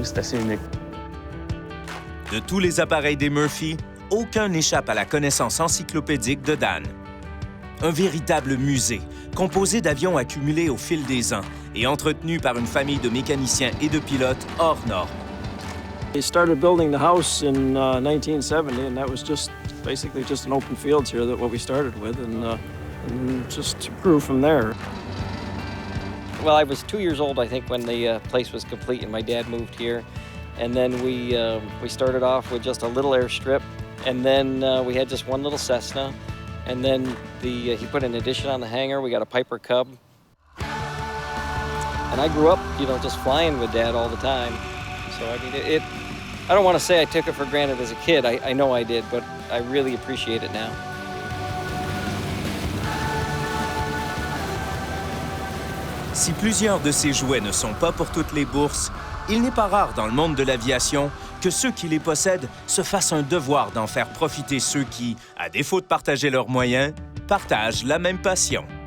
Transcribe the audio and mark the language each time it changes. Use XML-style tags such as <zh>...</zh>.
<fr>C'est assez unique. De tous les appareils des Murphy, aucun n'échappe à la connaissance encyclopédique de Dan. Un véritable musée, composé d'avions accumulés au fil des ans et entretenu par une famille de mécaniciens et de pilotes hors normes.</fr> <en>They started building the house in 1970, and that was basically just an open fields here that what we started with, and just grew from there. Well, I was 2 years old, I think, when the place was complete, and my dad moved here. And then we started off with just a little airstrip, and then we had just one little Cessna, and then he put an addition on the hangar. We got a Piper Cub, and I grew up, just flying with Dad all the time. So I mean, I don't want to say I took it for granted as a kid. I know I did, but I really appreciate it now.</en> <fr>Si plusieurs de ces jouets ne sont pas pour toutes les bourses, il n'est pas rare dans le monde de l'aviation que ceux qui les possèdent se fassent un devoir d'en faire profiter ceux qui, à défaut de partager leurs moyens, partagent la même passion.</fr>